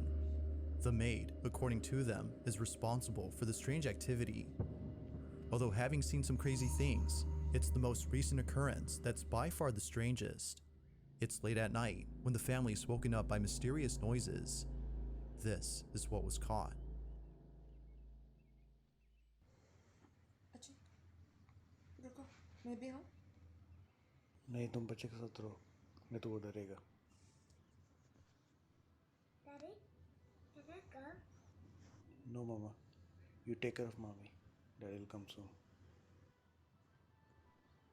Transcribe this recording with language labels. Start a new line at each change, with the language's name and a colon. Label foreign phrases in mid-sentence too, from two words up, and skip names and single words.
English: The maid, according to them, is responsible for the strange activity. Although having seen some crazy things, it's the most recent occurrence that's by far the strangest. It's late at night when the family is woken up by mysterious noises. This is what was caught.
Hindi: रुको मैं भी हूँ नहीं तुम बच्चे के साथ रहो नहीं तो वो डरेगा
English: Daddy, can I go? No mama, you take care of mommy. Daddy will come soon.